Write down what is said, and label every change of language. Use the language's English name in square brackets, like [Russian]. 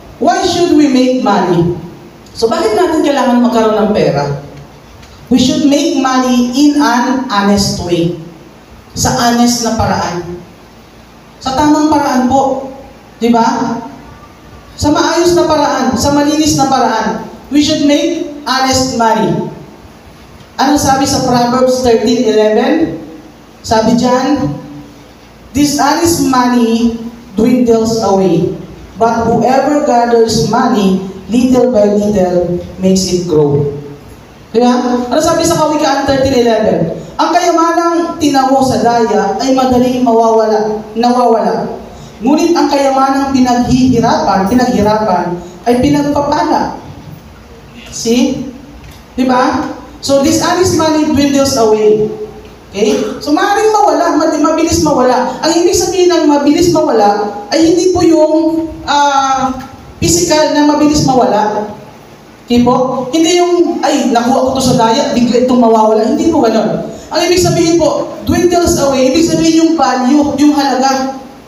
[English] Why should we make money? [Filipino] So bakit natin kailangan magkaroon ng pera? [English] We should make money in an honest way. [Filipino] Sa honest na paraan. Sa tamang paraan po. Di ba? Sa maayos na paraan. Sa malinis na paraan. [English] We should make honest money. [Filipino] Ano sabi sa Proverbs 13:11? Sabi dyan, [English] dishonest money dwindles away. But whoever gathers money, little by little, makes it grow. [Filipino] Diba? Ano sabi sa Kawikaan 13:11? Ang kayamanang tinawo sa daya ay madaling nawawala. Ngunit ang kayamanang pinaghirapan ay pinagpapala. [English] See? Diba? So dishonest money dwindles away. [Filipino] Okay? So maaaring mawala, mabilis mawala. Ang ibig sabihin ng mabilis mawala ay hindi po yung physical na mabilis mawala. Okay po? Hindi yung, nakuha ko to sa daya, bigla itong mawawala. Hindi po gano'n. Ang ibig sabihin po, dwindles away, ibig sabihin yung value, yung halaga.